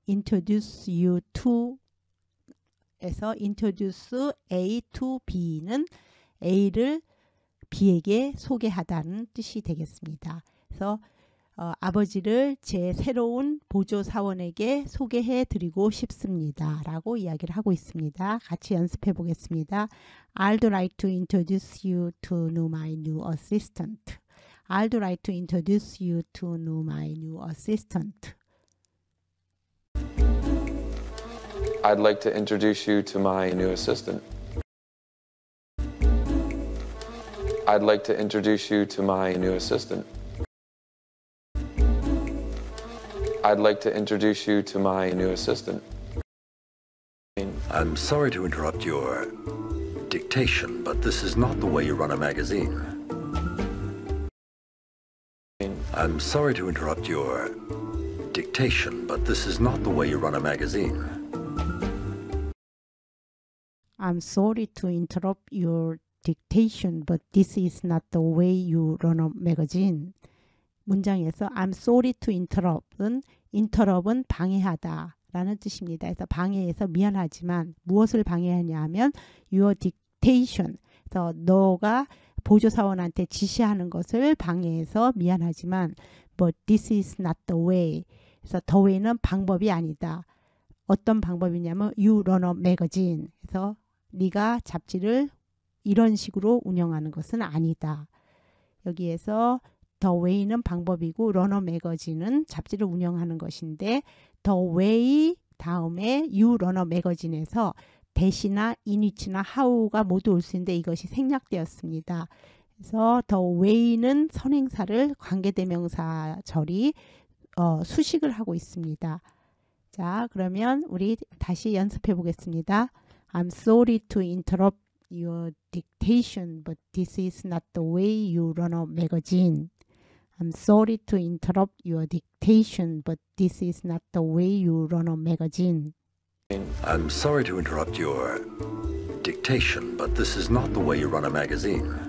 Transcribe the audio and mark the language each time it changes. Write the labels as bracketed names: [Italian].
[Korean] introduce you to 에서 introduce A to B는 A를 B에게 소개하다는 뜻이 되겠습니다. 그래서 아버지를 제 새로운 보조 사원에게 소개해 드리고 싶습니다. 라고 이야기를 하고 있습니다. 같이 연습해 보겠습니다. [English] I'd like to introduce you to my new assistant. I'd like to introduce you to my new assistant. I'd like to introduce you to my new assistant. I'd like to introduce you to my new assistant. I'd like to introduce you to my new assistant. I'm sorry to interrupt your dictation, but this is not the way you run a magazine. I'm sorry to interrupt your dictation, but this is not the way you run a magazine. I'm sorry to interrupt your dictation, but this is not the way you run a magazine. [Korean] 문장에서 [English] I'm sorry to interrupt [Korean] 은 interrupt은 방해하다 라는 뜻입니다. 그래서 방해해서 미안하지만 무엇을 방해하냐 하면 [English] your dictation. [Korean] 그래서 너가 보조사원한테 지시하는 것을 방해해서 미안하지만 [English] but this is not the way. [Korean] 그래서 the way는 방법이 아니다. 어떤 방법이냐면 [English] you run a magazine. [Korean] 그래서 네가 잡지를 이런 식으로 운영하는 것은 아니다. 여기에서 the way는 방법이고 [English] run a magazine [Korean] 은 잡지를 운영하는 것인데 the way 다음에 [English] you run a magazine [Korean] 에서 대시나 in which나 how가 모두 올 수 있는데 이것이 생략되었습니다. 그래서 the way는 선행사를 관계대명사 절이 수식을 하고 있습니다. 자, 그러면 우리 다시 연습해 보겠습니다. [English] I'm sorry to interrupt your dictation, but this is not the way you run a magazine. I'm sorry to interrupt your dictation, but this is not the way you run a magazine. I'm sorry to interrupt your dictation, but this is not the way you run a magazine.